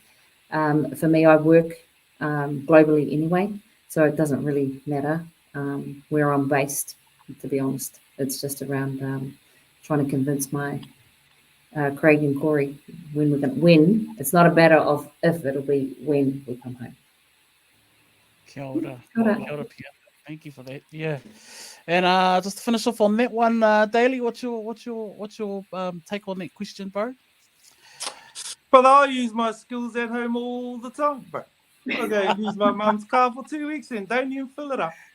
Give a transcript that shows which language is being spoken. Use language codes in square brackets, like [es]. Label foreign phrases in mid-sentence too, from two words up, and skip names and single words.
[en] For me, I work globally anyway, so it doesn't really matter where I'm based, to be honest. It's just around trying to convince my Craig and Corey when. It's not a matter of if, it'll be when we come home. [mi] Kia ora. Kia ora. Kia ora, Pia. [en] Thank you for that. Yeah, and just to finish off on that one, Daly, what's your take on that question, bro? But I use my skills at home all the time, bro. I go use my mum's car for 2 weeks and don't even fill it up.